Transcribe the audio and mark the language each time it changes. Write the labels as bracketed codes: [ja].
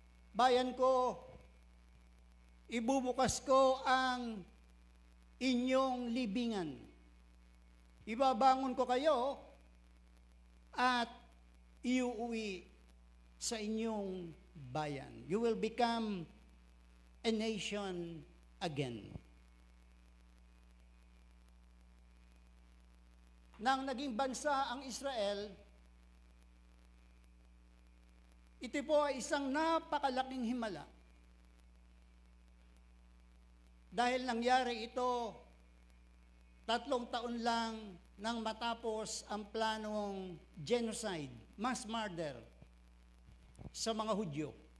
[tl] Bayan ko, ibubukas ko ang inyong libingan. Ibabangon ko kayo at iuwi sa inyong bayan. [en] You will become a nation again. [tl] Nang naging bansa ang Israel, ito po ay isang napakalaking himala. Dahil nangyari ito 3 taon lang nang matapos ang planong genocide, mass murder sa mga Hudyo.